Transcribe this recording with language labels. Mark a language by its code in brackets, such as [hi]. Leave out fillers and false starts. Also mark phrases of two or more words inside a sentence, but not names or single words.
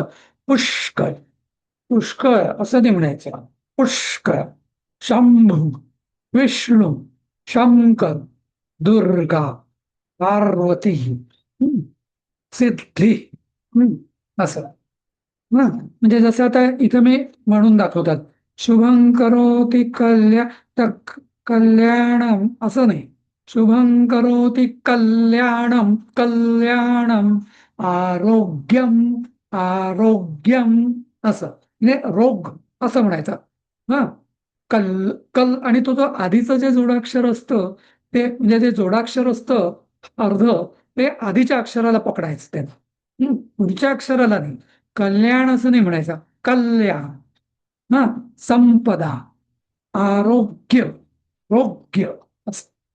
[mr] पुष्कळ, पुष्कळ असं नाही म्हणायचं. पुष्कळ. शंभू, विष्णू, शंकर, दुर्गा, पार्वती, हं, सिद्धी, हं, असं. ना म्हणजे जसं आता इथं मी म्हणून दाखवतात, [sa] शुभं करोति [mr] तर कल्याणम असं नाही. [sa] शुभं करोति कल्याणम कल्याणम, आरोग्यम आरोग्यम, [mr] असं. म्हणजे रोग असं म्हणायचं. हा, कल कल आणि तो जो आधीचं जे जोडाक्षर असतं, ते म्हणजे जे जोडाक्षर असतं अर्ध, ते आधीच्या अक्षराला पकडायचं त्यानं. पुढच्या अक्षराला नाही. कल्याण असं नाही म्हणायचं, कल्याण. हा, संपदा, आरोग्य, रोग्य असं.